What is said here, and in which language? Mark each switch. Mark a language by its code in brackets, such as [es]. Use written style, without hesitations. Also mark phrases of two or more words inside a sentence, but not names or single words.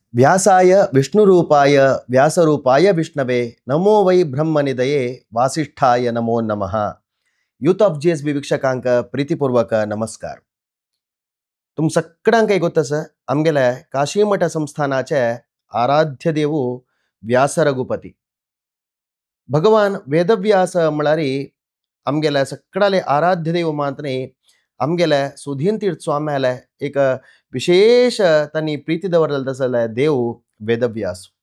[sa] व्यासाय विष्णुरूपाय व्यासरूपाय विष्णवे नमो वै ब्रह्मनिधये वासिष्ठाय नमो नमः. [kok] यूथ ऑफ जीएसबी वीक्षकांक प्रीतिपूर्वक नमस्कार. तुम सगळ्यांक एक गोत आसा आमगेले काशीमठ संस्थानाचे आराध्य देव व्यास रघुपती भगवान वेदव्यास म्हळ्यारी आमगेले सगळ्याले आराध्य देव मातने आमगेले सुधीन तीर्थ स्वाम्याले एक विशेष तांणी प्रीती दवरलेले तसले देव वेदव्यास